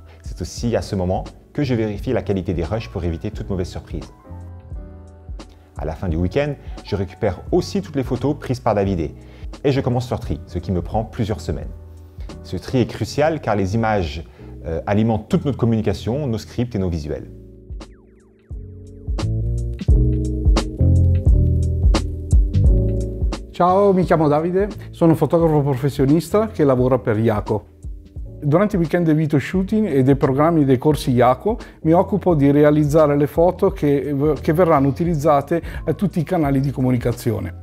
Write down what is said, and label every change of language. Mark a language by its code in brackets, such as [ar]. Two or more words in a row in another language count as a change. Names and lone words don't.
[fr] C'est aussi à ce moment que je vérifie la qualité des rushs pour éviter toute mauvaise surprise. À la fin du week-end, je récupère aussi toutes les photos prises par David et je commence leur tri, ce qui me prend plusieurs semaines. Ce tri est crucial car les images alimentent toute notre communication, nos scripts et nos visuels. [it] Ciao, mi chiamo Davide, sono un fotografo professionista che lavora per Yako. Durante i weekend di [en] video shooting [it] e dei programmi dei corsi Yako mi occupo di realizzare le foto che verranno utilizzate a tutti i canali di comunicazione.